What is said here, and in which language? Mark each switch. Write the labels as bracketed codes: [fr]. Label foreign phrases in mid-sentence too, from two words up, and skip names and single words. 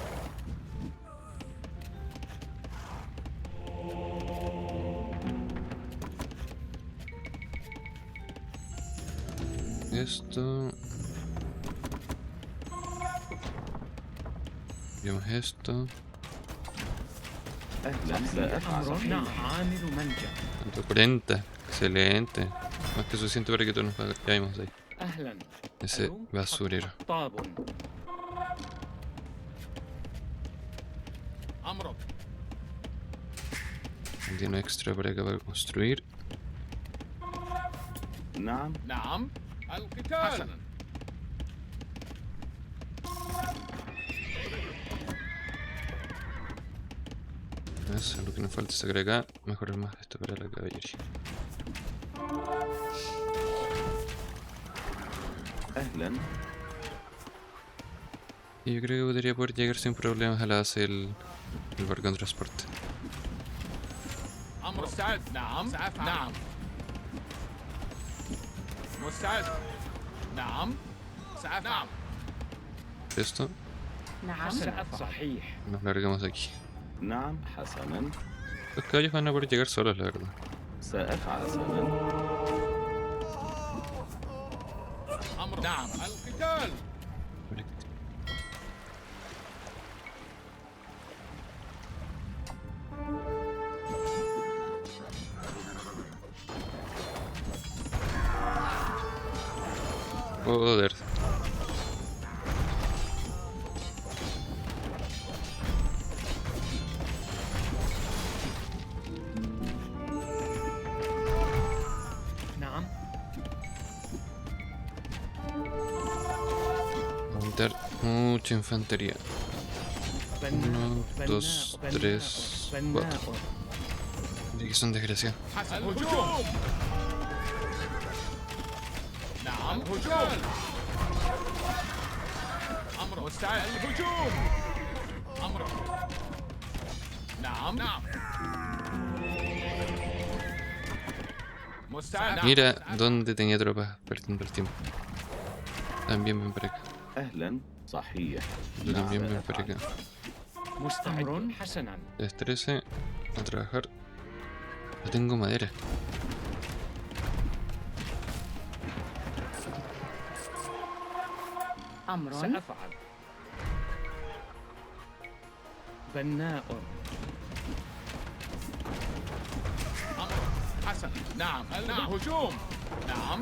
[es] Esto. Vemos esto. [ar] أهلا سأفعل. أمر. نعم. عامل منجا. [es] 140. Excelente. Más que suficiente para que todos nos vayamos de ahí. [ar] أهلا. [es] Ese [ar] ألو. [es] basurero. [ar] حطاب. أمرك. [es] Tiene extra para acá para construir. [ar] نعم. نعم. القتال. حسنا. [es] Eso es lo que nos falta sacar acá. Mejorar más esto para la caballería. [ar] أهلا. [es] Y yo creo que podría poder llegar sin problemas a la base del barco de transporte. [ar] أمر. مستعد. نعم. سأفعل. نعم. مستعد. نعم. سأفعل. نعم. [es] Esto, [ar] نعم. سأفعل. صحيح. [es] nos largamos de aquí. [ar] نعم حسنا. [es] Los caballos van a poder llegar solos, la verdad. [ar] سأفعل حسنا. أمر. نعم. القتال. [es] Joder. [ar] نعم. [es] Aumentar mucha infantería. [ar] بناء. [es] 1, 2, 3, 4. [ar] بناء. [es] Mira que son desgraciados. [ar] حسنا. الهجوم. نعم. الهجوم. أمر. مستعد. الهجوم. أمر. نعم. نعم. مستعد. [es] Mira dónde tenía tropas perdiendo el tiempo. También ven para acá. [ar] أهلا صحيح [es] Tú también ven para acá. [ar] مستعد حسنا. [es] Destrece. A trabajar. No tengo madera. [ar] أمر. سأفعل. بناء. حسن. نعم. الهجوم. نعم.